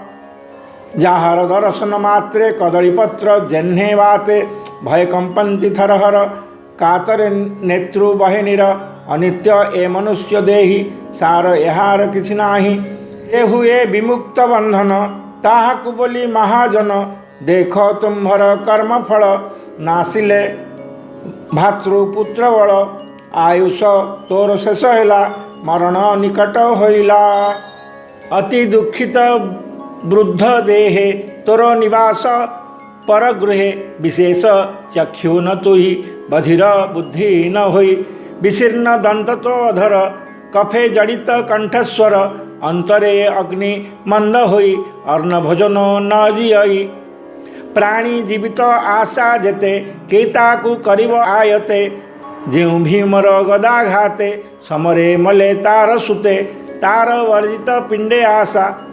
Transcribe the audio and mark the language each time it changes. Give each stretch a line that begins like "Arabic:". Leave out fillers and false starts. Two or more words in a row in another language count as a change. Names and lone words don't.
Odia: ଯାହାର ଦର୍ଶନ ମାତ୍ରେ କଦଳୀପତ୍ର ଯେହ୍ନେ ବାତେ ଭୟ କମ୍ପନ୍ତି ଥରହର କାତରେ ନେତ୍ରୁ ବହିନୀର ଅନିତ୍ୟ ଏ ମନୁଷ୍ୟ ଦେହୀ ସାର ଏହାର କିଛି ନାହି ଏ ହୁଏ ବିମୁକ୍ତ ବନ୍ଧନ ତାହାକୁ ବୋଲି ମହାଜନ ଦେଖ ତୁମ୍ଭର କର୍ମଫଳ ନାଶିଲେ ଭ୍ରାତୃପୁତ୍ର ବଳ ଆୟୁଷ ତୋର ଶେଷ ହେଲା ମରଣ ନିକଟ ହୋଇଲା ଅତି ଦୁଖିତ ବୃଦ୍ଧ ଦେହେ ତୋର ନିବାସ ପରଗୃହେ ବିଶେଷ ଚକ୍ଷୁ ନ ତୁହି ବଧିର ବୁଦ୍ଧି ନ ହୋଇ ବିଶୀର୍ଣ୍ଣ ଦନ୍ତ ତୋ ଅଧର କଫେ ଜଡ଼ିତ କଣ୍ଠସ୍ୱର ଅନ୍ତରେ ଅଗ୍ନି ମନ୍ଦ ହୋଇ ଅର୍ଣ୍ଣ ଭୋଜନ ନ ଜୀୟଇ ପ୍ରାଣୀ ଜୀବିତ ଆଶା ଯେତେ କେତାକୁ କରିବ ଆୟତେ ଯେଉଁ ଭୀମର ଗଦାଘାତେ ସମରେ ମଲେ ତାର ସୁତେ ତାର ବର୍ଜିତ ପିଣ୍ଡେ ଆଶା